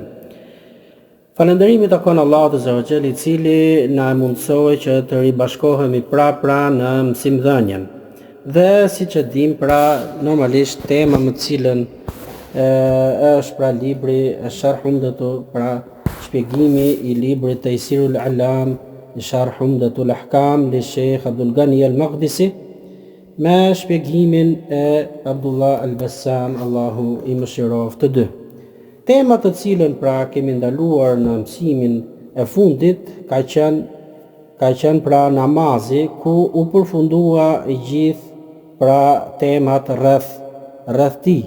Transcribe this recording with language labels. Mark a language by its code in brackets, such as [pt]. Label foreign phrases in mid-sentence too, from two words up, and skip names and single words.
[sq] Falënderimi takon Allahut [ar] عز وجل, [sq] I cili na mundsoi që të ribashkohemi pra në mësimdhënien. Dhe si që dim, normalisht tema më cilën është libri Sharh Umdatul, shpjegimi I librit Taysirul Alam Sharh Umdatul Ahkam li Sheikh Abdul Ghani al-Maqdisi me shpjegimin e Abdullah al-Bassam, Allahu I mëshiroft të dy. Temat të cilën kemi ndaluar në mësimin e fundit ka qenë namazi, ku u përfundua I gjithë temat rreth tij.